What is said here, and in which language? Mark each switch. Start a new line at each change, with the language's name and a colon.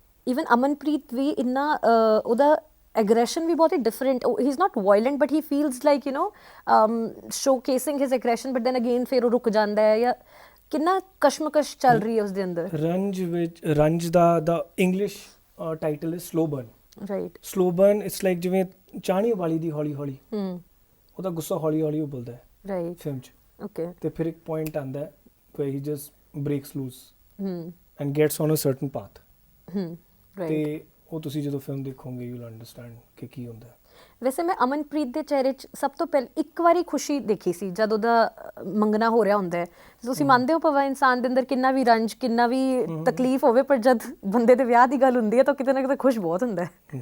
Punjabi: even Amanpreet ਵੀ ਇੰਨਾ ਉਹਦਾ aggression ਵੀ ਬਹੁਤ ਹੀ different
English: he is not violent but he feels like you know showcasing his aggression but then again
Punjabi: ਫਿਰ ਉਹ ਰੁਕ ਜਾਂਦਾ ਹੈ ਜਾਂ ਕਿੰਨਾ ਕਸ਼ਮਕਸ਼ ਚੱਲ ਰਹੀ ਹੈ ਉਸ ਦੇ ਅੰਦਰ ਰੰਜ ਦਾ English title is slow burn
English: right slow burn it's like
Punjabi: ਜਿਵੇਂ ਚਾਣੀ ਵਾਲੀ ਦੀ ਹੌਲੀ ਹੌਲੀ ਉਹਦਾ ਗੁੱਸਾ ਹੌਲੀ ਹੌਲੀ ਉਬਲਦਾ ਹੈ
English: right
Punjabi: ਫਿਲਮ 'ਚ
English: okay
Punjabi: ਤੇ ਫਿਰ ਇੱਕ ਪੁਆਇੰਟ ਆਉਂਦਾ ਹੈ
English: where he just breaks loose and gets on a certain path right
Punjabi: ਤੇ ਉਹ ਤੁਸੀਂ ਜਦੋਂ ਫਿਲਮ ਦੇਖੋਗੇ
English: you will understand
Punjabi: ਕਿ ਕੀ ਹੁੰਦਾ ਹੈ ਵੈਸੇ ਮੈਂ ਅਮਨਪ੍ਰੀਤ ਦੇ ਚਿਹਰੇ 'ਚ ਸਭ ਤੋਂ ਪਹਿਲਾਂ ਇੱਕ ਵਾਰੀ ਖੁਸ਼ੀ ਦੇਖੀ ਸੀ ਜਦ ਉਹਦਾ ਮੰਗਣਾ ਹੋ ਰਿਹਾ ਹੁੰਦਾ ਹੈ ਤੁਸੀਂ ਮੰਨਦੇ ਹੋ ਭਾਵੇਂ ਇਨਸਾਨ ਦੇ ਅੰਦਰ ਕਿੰਨਾ ਵੀ ਰੰਜ ਕਿੰਨਾ ਵੀ ਤਕਲੀਫ ਹੋਵੇ ਪਰ ਜਦ ਬੰਦੇ ਦੇ ਵਿਆਹ ਦੀ ਗੱਲ ਹੁੰਦੀ ਹੈ ਤਾਂ ਕਿਤੇ ਨਾ ਕਿਤੇ ਖੁਸ਼ ਬਹੁਤ ਹੁੰਦਾ ਹੈ